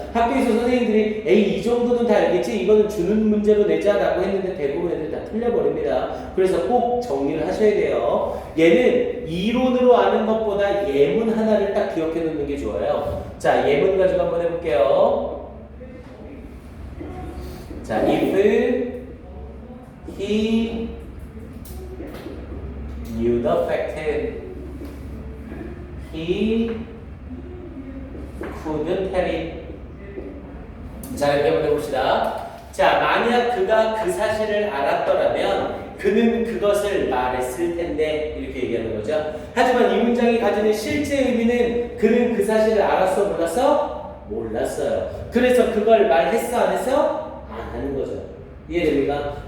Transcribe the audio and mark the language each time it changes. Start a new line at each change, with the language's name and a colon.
Korean: 학교에서 선생님들이 에이 이 정도는 다 알겠지? 이거는 주는 문제로 내자라고 했는데 대부분 애들 다 틀려버립니다. 그래서 꼭 정리를 하셔야 돼요. 얘는 이론으로 아는 것보다 예문 하나를 딱 기억해 놓는 게 좋아요. 자, 예문 가지고 한번 해볼게요.
English: 자, if he knew the fact, he couldn't tell it.
Korean: 자, 이렇게 한번 해봅시다. 자, 만약 그가 그 사실을 알았더라면 그는 그것을 말했을 텐데 이렇게 얘기하는 거죠. 하지만 이 문장이 가지는 실제 의미는 그는 그 사실을 알았어 몰랐어? 몰랐어요. 그래서 그걸 말했어 안 했어? 안 하는 거죠. 이해됩니까?